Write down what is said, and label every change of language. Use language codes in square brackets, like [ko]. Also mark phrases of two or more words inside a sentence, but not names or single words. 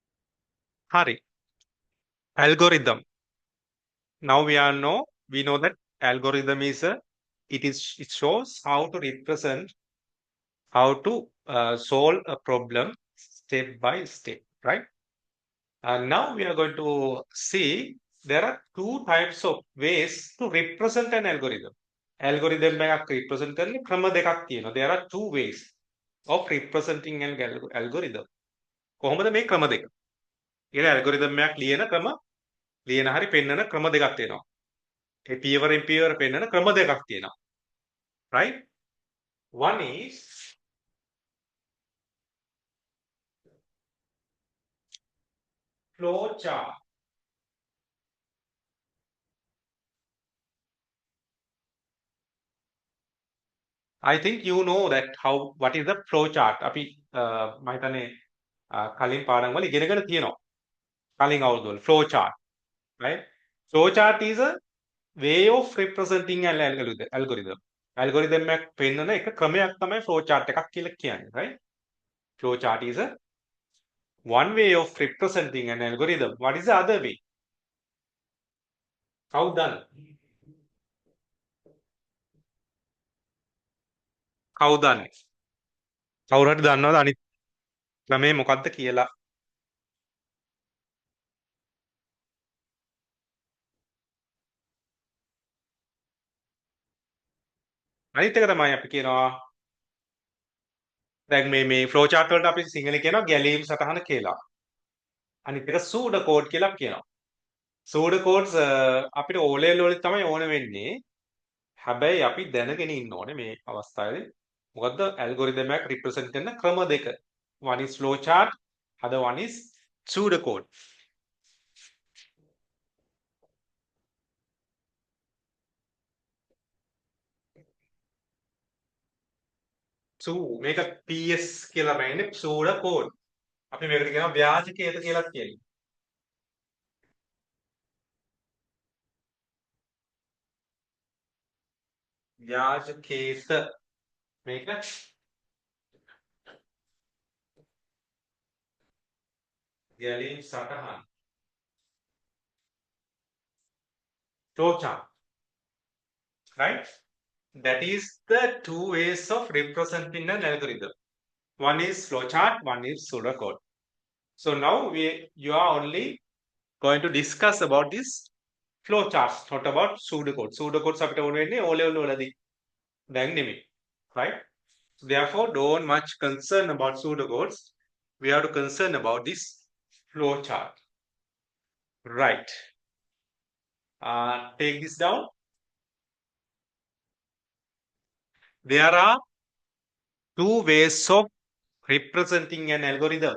[si] හරි. [en] algorithm. Now we know that algorithm is it shows how to represent, how to solve a problem step by step, right? And now we are going to see there are two types of ways to represent an algorithm. [si] Algorithm එකක් represent කරන්න ක්‍රම දෙකක් තියෙනවා. [en] There are two ways of representing an algorithm. [si] කොහොමද මේ ක්‍රම දෙක? ඊළ algorithm එකක් ලියන ක්‍රම ලියන හරි පෙන්වන ක්‍රම දෙකක් තියෙනවා. ඒ පියවරෙන් පියවර පෙන්වන ක්‍රම දෙකක් තියෙනවා. [en] Right? One is flow chart. I think you know that how what is the flow chart. [si] අපි මම හිතන්නේ කලින් පාඩම් වල ඉගෙනගෙන තියෙනවා. කලින් අවුරුද්දවල [en] flow chart, [si] right? [en] Flow chart is a way of representing an algorithm. [si] Algorithm එකක් පෙන්වන එක ක්‍රමයක් තමයි [en] flow chart [si] එකක් කියලා කියන්නේ, [en] right? Flow chart is a one way of representing an algorithm. What is the other way? How done? How done? [si] කවුරු හරි දන්නවද අනිත් ක්‍රමේ මොකක්ද කියලා? අනිත් එක තමයි අපි කියනවා දැන් මේ [en] flow chart [si] වලට අපි සිංහලෙන් කියනවා ගැලීම් සටහන කියලා. අනිත් එක [en] pseudo code [si] කියලා කියනවා. [en] pseudo codes [si] අපිට [en] O level [si] වලදී තමයි ඕන වෙන්නේ. හැබැයි අපි දැනගෙන ඉන්න ඕනේ මේ අවස්ථාවේදී මොකද්ද algorithm එකක් represent කරන ක්‍රම දෙක. [en] One is flow chart, other one is pseudo code. [si] මේක PS කියලා බෑනේ [en] pseudo code. [si] අපි මේකට කියනවා ව්‍යාජකේත කියලා කියනවා. ව්‍යාජකේත මේක ගැලීම් සටහන් [en] flow chart, [si] right? [en] That is the two ways of representing an algorithm. One is flowchart, one is pseudocode. So now you are only going to discuss about this flowcharts, not about pseudocode. [si] Pseudocodes අපිට ඕන වෙන්නේ [en] O level [si] වලදී. දැන් නෙමෙයි. [en] Right? So therefore, don't much concern about pseudocodes. We have to concern about this flowchart. Right. Take this down. There are two ways of representing an algorithm.